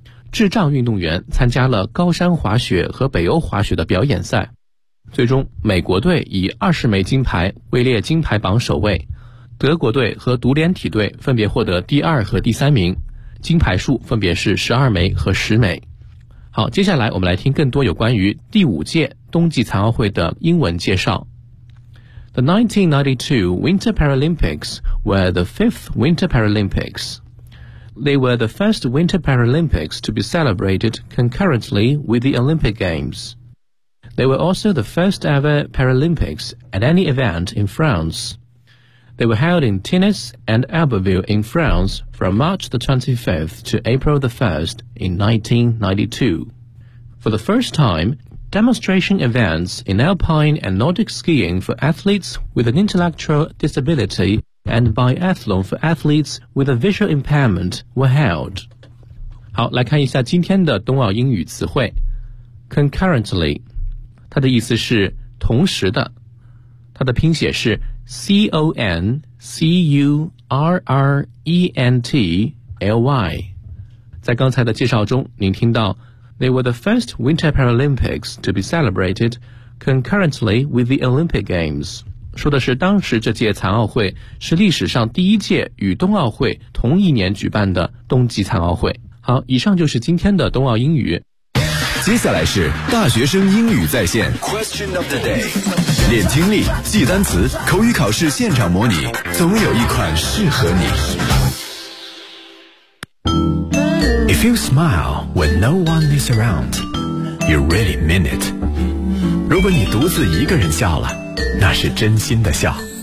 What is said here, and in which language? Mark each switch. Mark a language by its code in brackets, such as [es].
[zh] 智障运动员参加了高山滑雪和北欧滑雪的表演赛，最终美国队以20枚金牌位列金牌榜首位，德国队和独联体队分别获得第二和第三名，金牌数分别是12枚和10枚。好，接下来我们来听更多有关于第五届冬季残奥会的英文介绍。 [en] The 1992 Winter Paralympics were the fifth Winter Paralympics. They were the first Winter Paralympics to be celebrated concurrently with the Olympic Games. They were also the first ever Paralympics at any event in France. They were held in Tennis and Albertville in France. From March the 25th to April the 1st in 1992. For the first time, demonstration events in alpine and Nordic skiing for athletes with an intellectual disability and biathlon for athletes with a visual impairment were held. [zh] 好，来看一下今天的冬奥英语词汇。 Concurrently, 它的意思是同时的。它的拼写是 CONCURRENTLY。在刚才的介绍中您听到 They were the first Winter Paralympics to be celebrated concurrently with the Olympic Games，说的是当时这届残奥会是历史上第一届与冬奥会同一年举办的冬季残奥会。好，以上就是今天的冬奥英语。接下来是大学生英语在线 Question of the day，练听力，记单词，口语考试现场模拟，总有一款适合你。 [en] If you smile when no one is around, you really mean it. [zh] 如果你独自一个人笑了，那是真心的笑。